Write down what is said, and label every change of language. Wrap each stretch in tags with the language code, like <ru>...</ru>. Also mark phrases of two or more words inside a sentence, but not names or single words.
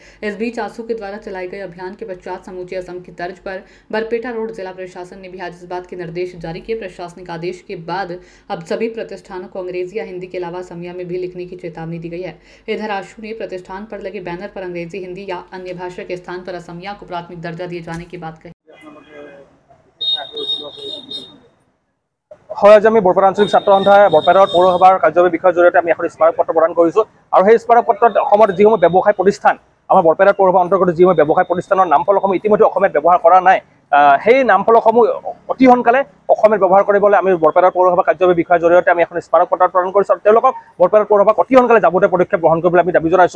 <hi>इस बीच आसू के द्वारा चलाए गए अभियान के पश्चात समूचे असम की तर्ज पर बरपेटा रोड जिला प्रशासन ने भी आज इस बात के निर्देश जारी किए। प्रशासनिक आदेश के बाद अब सभी प्रतिष्ठानों को अंग्रेजी या हिंदी के अलावा असमिया में भी लिखने की चेतावनी दी गई है। इधर आशू ने प्रतिष्ठान पर लगे बैनर पर अंग्रेजी, हिंदी या अन्य भाषा के स्थान पर असमिया को प्राथमिक दर्जा दिए जाने की बात कही।</hi> <as>হয়, আজি আমি বৰপেটা আঞ্চলিক ছাত্ৰ সন্থাই বৰপেটা পৌৰসভাৰ কাৰ্যবাহী বিষয়ৰ জৰিয়তে আমি এখন স্মাৰক পত্ৰ প্ৰদান কৰিছোঁ আৰু সেই স্মাৰক পত্ৰত অসমৰ যিসমূহ ব্যৱসায় প্ৰতিষ্ঠান আমাৰ বৰপেটা পৌৰসভাৰ অন্তৰ্গত যিসমূহ ব্যৱসায় প্ৰতিষ্ঠানৰ নামফলকসমূহ ইতিমধ্যে অসমীয়াত ব্যৱহাৰ কৰা নাই, সেই নামফলকসমূহ অতি সোনকালে অসমীয়াত ব্যৱহাৰ কৰিবলৈ আমি বৰপেটা পৌৰসভা কাৰ্যবাহী বিষয়ৰ জৰিয়তে আমি এখন স্মাৰক পত্ৰ প্ৰদান কৰিছোঁ আৰু তেওঁলোকক বৰপেটা পৌৰসভাক অতি সোনকালে যাৱতীয় পদক্ষেপ গ্ৰহণ কৰিবলৈ আমি দাবী জনাইছোঁ।</as>